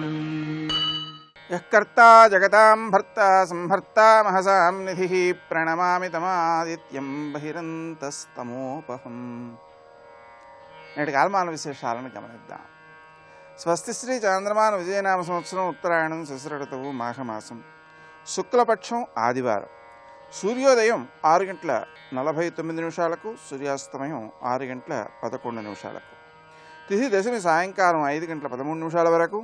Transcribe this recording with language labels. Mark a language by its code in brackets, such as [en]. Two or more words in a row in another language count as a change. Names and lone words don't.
[sa] यः कर्ता जगतां भर्ता संहर्ता महसां निधिः प्रणमामि तमादित्यं बहिरन्तस्तमोपहम्। [te] నేటి కాలమాన విశేషాలను గమనిద్దాం. స్వస్తి శ్రీ చాంద్రమాన విజయనామ సంవత్సరం ఉత్తరాయణం శశిరఋతువు మాఘమాసం శుక్లపక్షం ఆదివారం. సూర్యోదయం 6:49 సూర్యాస్తమయం 6:11 తిథి దశమి సాయంకాలం 5:13 వరకు.